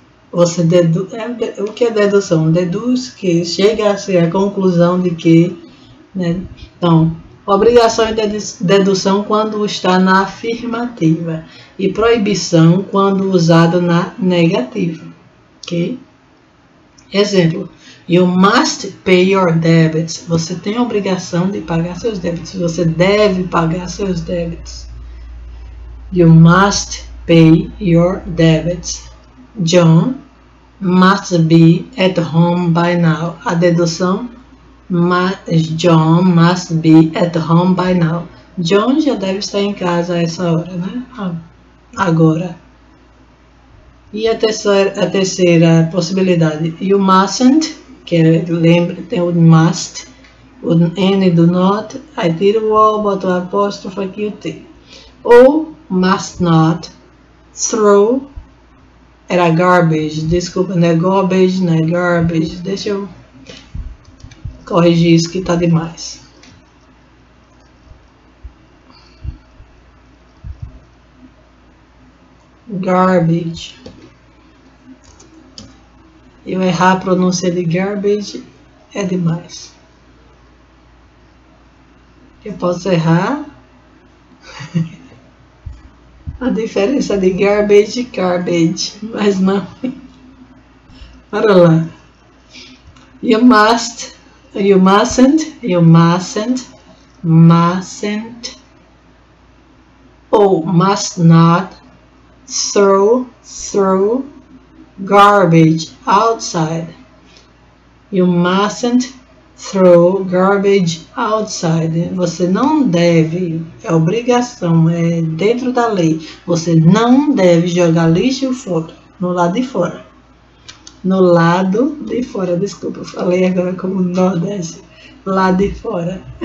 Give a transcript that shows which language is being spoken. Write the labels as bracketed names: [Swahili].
[Portuguese] Você o que é dedução? Deduz que chega a ser a conclusão de que, né? Então, obrigação e dedução quando está na afirmativa e proibição quando usado na negativa, ok? [English] Exemplo: you must pay your debts. Você tem a obrigação de pagar seus débitos. Você deve pagar seus débitos. You must pay your debts. John must be at home by now. [Portuguese] A dedução: [English] John must be at home by now. [Portuguese] John já deve estar em casa a essa hora, né? Agora. E a terceira possibilidade: [English] you mustn't, [Portuguese] que lembra, tem o must, o N do not, aí tira o O, bota o apóstrofo aqui o T. Ou [English] must not throw, [Portuguese] era garbage, desculpa, não é garbage, não é garbage, deixa eu corrigir isso que tá demais. [English] Garbage. [Portuguese] Eu errar a pronúncia de garbage é demais. Eu posso errar a diferença de garbage e garbage, mas não. Para lá. [English] You must, you mustn't, you mustn't, mustn't, ou must not throw garbage outside. You mustn't throw garbage outside. [Portuguese] Você não deve, é obrigação, é dentro da lei. Você não deve jogar lixo fora, no lado de fora. No lado de fora, desculpa, eu falei agora como Nordeste. Lado de fora.